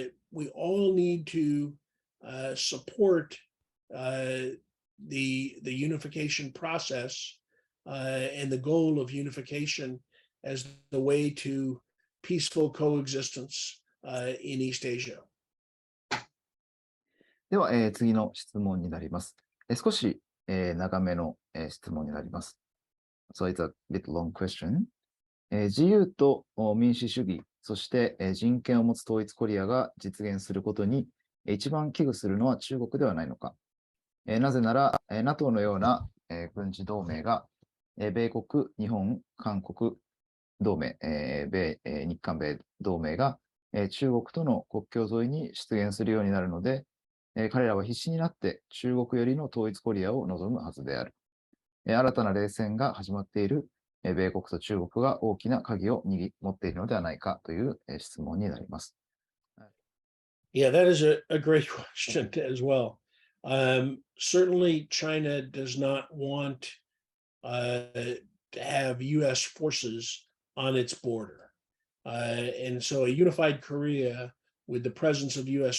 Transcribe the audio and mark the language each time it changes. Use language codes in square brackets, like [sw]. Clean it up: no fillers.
[en] We all need to support the unification process and the goal of unification as the way to peaceful coexistence in East Asia. [ja] では、次の質問になります。少し、長めの、質問になります。 [en] So it's a bit long question. [ja] 自由と民主主義、そして、人権を持つ統一コリアが実現することに、一番危惧するのは中国ではないのか。なぜなら、NATO のような、軍事同盟が、米国、日本、韓国同盟、日韓米同盟が、中国との国境沿いに出現するようになるので、彼らは必死になって中国よりの統一コリアを望むはずである。新たな冷戦が始まっている米国と中国が大きな鍵を持っているのではないかという質問になります。 [en] Yeah, that is a great question as well. Certainly, China does not want to have U.S. forces on its border. And so a unified Korea with the presence of U.S.